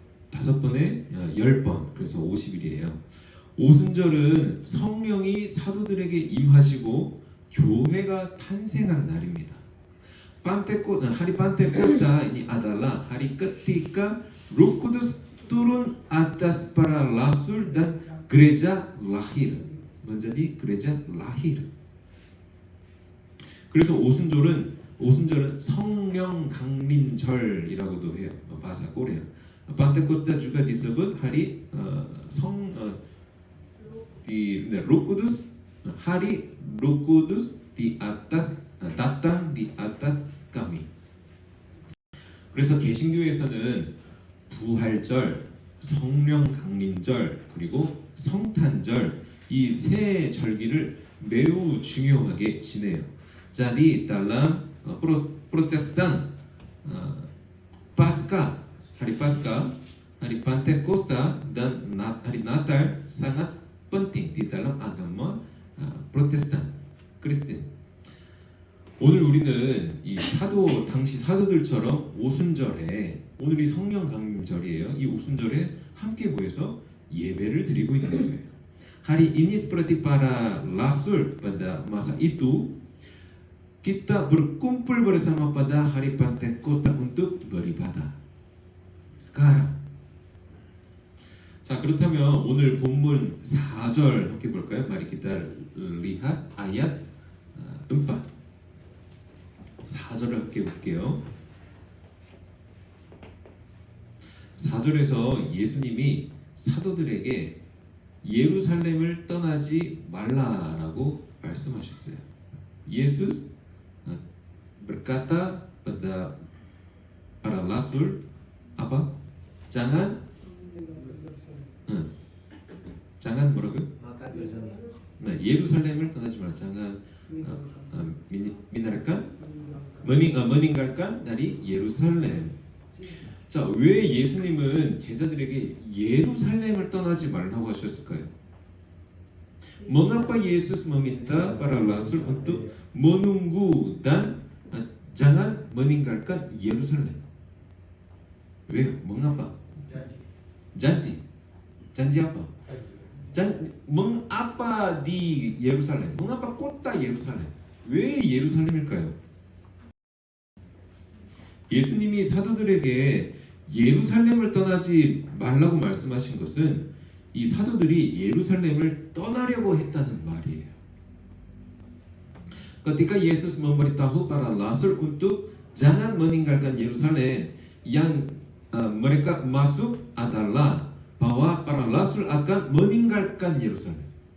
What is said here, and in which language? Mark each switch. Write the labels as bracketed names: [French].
[Korean] 다섯 번에 10번, 그래서 50일이에요. 오순절은 성령이 사도들에게 임하시고 교회가 탄생한 날입니다. [Indonesian] hari Pentakosta ini adalah hari ketika Roh Kudus turun atas para rasul dan gereja lahir. menjadi gereja lahir. [Korean] 그래서 오순절은 성령 강림절이라고도 해요. [Indonesian] bahasa Korea. Pentakosta juga disebut hari Roh Kudus, hari Roh Kudus di atas datang di atas kami. [Korean] 그래서 개신교에서는 부활절, 성령 강림절, 그리고 성탄절 이 세 절기를 매우 중요하게 지내요. [Indonesian] Jadi dalam Protestan Paskah, hari Paskah, hari Pentakosta dan hari Natal sangat penting di dalam agama Protestan, Kristen. [Korean] 오늘 우리는 이 당시 사도들처럼 오순절에, 오늘이 성령 강림절이에요. 이 오순절에 함께 모여서 예배를 드리고 있는 거예요. [Indonesian] Hari ini seperti para rasul pada masa itu, kita berkumpul bersama pada hari Pentakosta untuk beribadah. Sekarang. [Korean] 자, 그렇다면 오늘 본문 4절 함께 볼까요? [Indonesian] Mari kita lihat ayat 4. [Korean] 4절을 함께 볼게요. 4절에서 예수님이 사도들에게 예루살렘을 떠나지 말라라고 말씀하셨어요. [Indonesian] Yesus berkata pada para rasul apa? Jangan [Korean] 뭐라고요? 예루살렘을 떠나지 마라. [Indonesian] jangan meninggalkan dari Yerusalem. [Korean] 자, 왜 예수님은 제자들에게 예루살렘을 떠나지 말라고 하셨을까요? [Indonesian] Mengapa Yesus meminta para rasul untuk menunggu dan jangan meninggalkan Yerusalem? [Korean] 왜요? [Indonesian] Mengapa? janji apa? mengapa di Yerusalem? mengapa kota Yerusalem? [Korean] 왜 예루살렘일까요? 예수님이 사도들에게 예루살렘을 떠나지 말라고 말씀하신 것은 이 사도들이 예루살렘을 떠나려고 했다는 말이에요. [Indonesian] Ketika Yesus memberitahu para rasul untuk jangan meninggalkan Yerusalem, yang mereka masuk adalah bahwa para rasul akan meninggalkan Yerusalem.